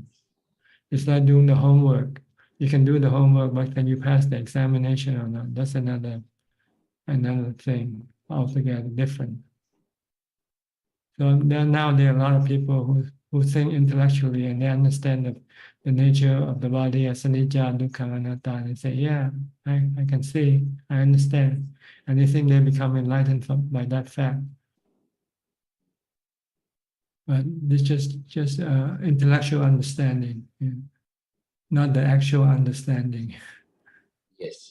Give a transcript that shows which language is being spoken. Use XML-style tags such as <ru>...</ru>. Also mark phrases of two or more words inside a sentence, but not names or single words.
<en>It's like doing the homework. You can do the homework, but can you pass the examination or not? That's another thing altogether different. So now there are a lot of people who think intellectually and they understand the nature of the body as</en> <pi>anicca, dukkha, anatta,</pi> <en>and they say, yeah, I can see, I understand. And they think they become enlightened by that fact. But this just intellectual understanding, not the actual understanding. Yes.</en>